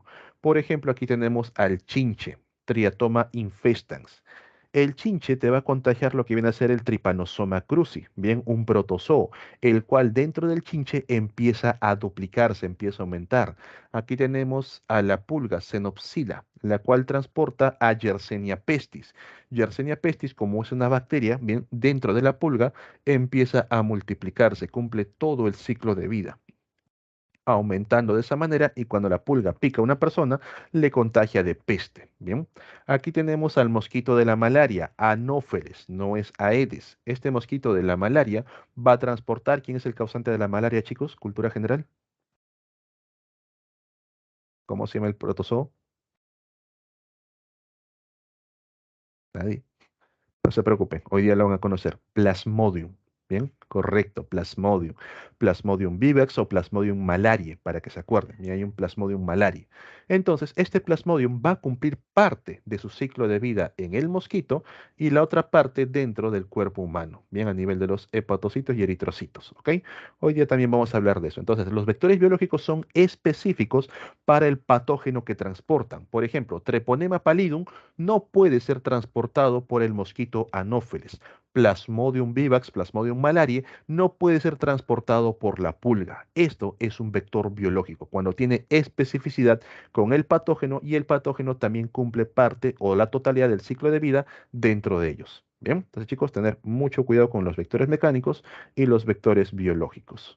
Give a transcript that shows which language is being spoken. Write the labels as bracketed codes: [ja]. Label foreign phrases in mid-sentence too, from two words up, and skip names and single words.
[es] Por ejemplo, aquí tenemos al chinche, Triatoma infestans. El chinche te va a contagiar lo que viene a ser el Trypanosoma cruzi, bien, un protozoo, el cual dentro del chinche empieza a duplicarse, empieza a aumentar. Aquí tenemos a la pulga Xenopsila, la cual transporta a Yersinia pestis. Yersinia pestis, como es una bacteria, bien, dentro de la pulga, empieza a multiplicarse, cumple todo el ciclo de vida, aumentando de esa manera y cuando la pulga pica a una persona, le contagia de peste. Bien, aquí tenemos al mosquito de la malaria, Anófeles, no es Aedes. Este mosquito de la malaria va a transportar, ¿quién es el causante de la malaria, chicos? Cultura general. ¿Cómo se llama el protozoo? Nadie. No se preocupen, hoy día lo van a conocer. Plasmodium. Bien, correcto, Plasmodium. Plasmodium vivax o Plasmodium malariae, para que se acuerden. Y hay un Plasmodium malariae. Entonces, este Plasmodium va a cumplir parte de su ciclo de vida en el mosquito y la otra parte dentro del cuerpo humano. Bien, a nivel de los hepatocitos y eritrocitos. ¿Ok? Hoy día también vamos a hablar de eso. Entonces, los vectores biológicos son específicos para el patógeno que transportan. Por ejemplo, Treponema pallidum no puede ser transportado por el mosquito Anófeles. Plasmodium vivax, Plasmodium malariae, no puede ser transportado por la pulga. Esto es un vector biológico, cuando tiene especificidad con el patógeno y el patógeno también cumple parte o la totalidad del ciclo de vida dentro de ellos. Bien, entonces chicos, tener mucho cuidado con los vectores mecánicos y los vectores biológicos.